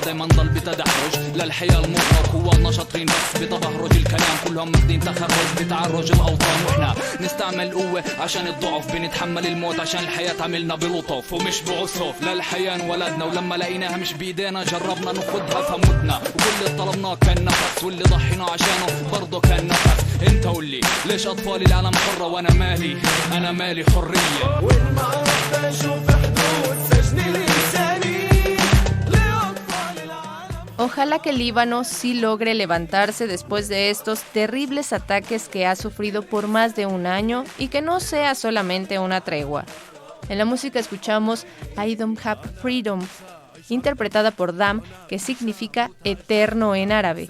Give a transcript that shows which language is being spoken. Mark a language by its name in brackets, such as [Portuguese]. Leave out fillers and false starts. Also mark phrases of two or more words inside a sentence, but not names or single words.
[Arabic] دايما ضل بتدحرج للحياة المرة قواتنا شاطرين بس بتبهرج الكلام كلهم ماخدين تخرج بتعرج الاوطان واحنا نستعمل قوة عشان الضعف بنتحمل الموت عشان الحياة عملنا بلطف ومش بعسف للحياة انولدنا ولما لقيناها مش بايدينا جربنا ناخدها فمتنا وكل اللي طلبناه كان نفس واللي ضحينا عشانه برضه كان نفس انت قولي ليش اطفال العالم حرة وانا مالي انا مالي حرية وين ما قربت اشوف حدود سجن الانساني. [Spanish] Ojalá que el Líbano sí logre levantarse después de estos terribles ataques que ha sufrido por más de un año y que no sea solamente una tregua. En la música escuchamos I Don't Have Freedom, interpretada por Dam, que significa eterno en árabe.